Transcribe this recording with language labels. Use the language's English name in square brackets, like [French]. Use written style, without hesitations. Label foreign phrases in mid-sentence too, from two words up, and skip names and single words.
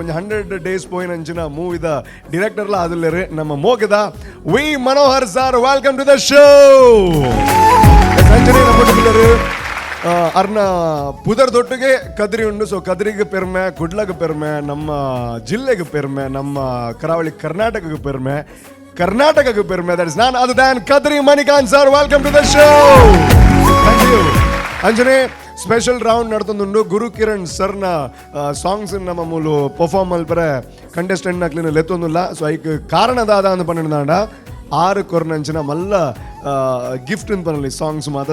[Tulu] ಒಂದು 100 days ಪೋಯಿನಂಚಿನ ಮೂವಿದ ಡಿರೆಕ್ಟರ್ಲ ಅದಲ್ಲರು ನಮ್ಮ ಮೋಗದ ವಿ ಮನೋಹರ್ ಸರ್, [English] welcome to the show. [Tulu] ಅಂಜನೆ ನಮ್ಮ ಟುಗುಲರು ಅರ್ನ ಪುದರ್ ದೊಟ್ಟಿಗೆ ಕದ್ರಿ ಉಂಡು. ಸೊ ಕದ್ರಿಗೆ ಪೆರ್ಮೆ, ಕುಡ್ಲಗೆ ಪೆರ್ಮೆ, ನಮ್ಮ ಜಿಲ್ಲೆಗೆ ಪೆರ್ಮೆ, ನಮ್ಮ ಕರಾವಳಿ ಕರ್ನಾಟಕಕ್ಕೆ ಪೆರ್ಮೆ, ಕರ್ನಾಟಕಕ್ಕೆ ಪೆರ್ಮೆ. [English] That is none other than Kadri Manikanth sir, welcome to the show. Thank you. [Tulu] ಅಂಜನೆ [English] special round [Tulu] ನಡ್ತೊಂದುಂಡು. ಗುರು ಕಿರಣ್ ಸರ್ನ ಸಾಂಗ್ಸ್ ನಮ್ಮ ಮೂಲು ಪರ್ಫಾರ್ಮ್ ಮಲ್ಪರೆ ಕಂಟೆಸ್ಟೆಂಟ್ ನಕ್ಲಿನ ಲೆತ್ತೊಂದಿಲ್ಲ. ಸೊ ಐಕ್ ಕಾರಣದಾದ ಅಂತ ಪಂಡ 6 ಕೊರ್ನಂಚಿನ ಮಲ್ಲ ಗಿಫ್ಟ್ ಅಂತ ಪನಲ್ಲಿ ಸಾಂಗ್ಸ್ ಮಾತ.